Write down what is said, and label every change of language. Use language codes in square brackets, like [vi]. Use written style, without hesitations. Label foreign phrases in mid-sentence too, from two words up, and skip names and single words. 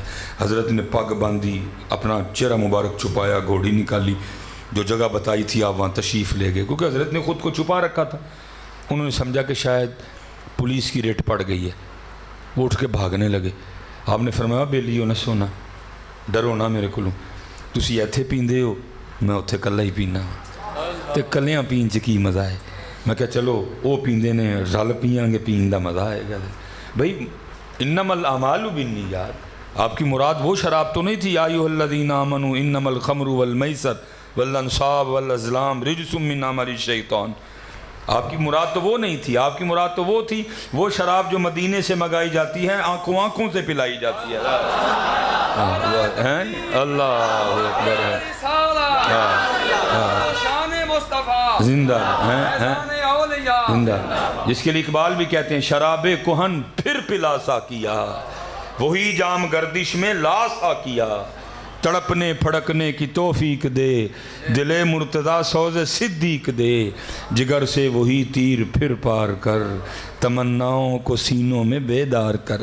[ur] حضرت نے پگ باندھی، اپنا چہرہ مبارک چھپایا، گھوڑی نکالی، جو جگہ بتائی تھی آپ وہاں تشریف لے گئے، کیونکہ حضرت نے خود کو چھپا رکھا تھا۔ انہوں نے سمجھا کہ شاید پولیس کی ریٹ پڑ گئی ہے، وہ اٹھ کے بھاگنے لگے۔ آپ نے فرمایا بیلیو نہ سونا، ڈرو نہ میرے کو، [pa] تسی ایتھے پیندے ہو، میں اتھے کلا ہی پینا، تے کلیاں پین چ کی مزہ ہے۔ میں کہا چلو وہ پیندے نے، رل پیاں گے، پین دا مزہ آئے گا۔ [ar] بھائی انما الاعمال بالنیات، [ur] آپ کی مراد وہ شراب تو نہیں تھی، [ar] یا ایھا الذین آمنوا انما الخمر والمیسر والانصاب والازلام رجس من عمل الشیطان، [ur] آپ کی مراد تو وہ نہیں تھی، آپ کی مراد تو وہ تھی، وہ شراب جو مدینے سے منگائی جاتی ہے، آنکھوں آنکھوں سے پلائی جاتی ہے۔ اللہ اکبر ہے، زندہ زندہ، جس کے لیے اقبال بھی کہتے ہیں شراب کہن پھر پلا سا کیا، وہی جام گردش میں لا سا کیا، تڑپنے پھڑکنے کی توفیق دے، دل مرتضیٰ سوز صدیق دے، جگر سے وہی تیر پھر پار کر، تمناؤں کو سینوں میں بیدار کر۔